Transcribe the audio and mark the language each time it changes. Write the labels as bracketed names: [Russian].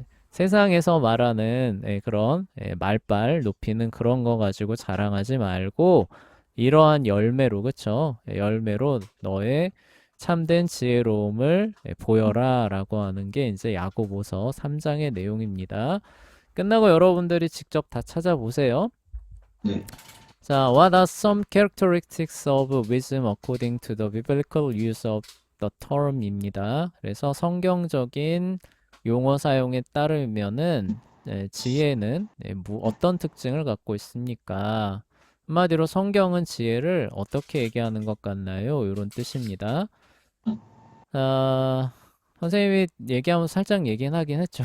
[Korean] 세상에서 말하는 그런 말빨 높이는 그런 거 가지고 자랑하지 말고 이러한 열매로 그쵸? 열매로 너의 참된 지혜로움을 보여라 라고 하는 게 이제 야고보서 3장의 내용입니다. 끝나고 여러분들이 직접 다 찾아보세요. 네, [English] 자, what are some characteristics of wisdom according to the biblical use of the term [Korean] 입니다. 그래서 성경적인 용어 사용에 따르면은 지혜는 어떤 특징을 갖고 있습니까? 한마디로 성경은 지혜를 어떻게 얘기하는 것 같나요? 이런 뜻입니다. 아, 선생님이 얘기하면 살짝 얘기는 하긴 했죠.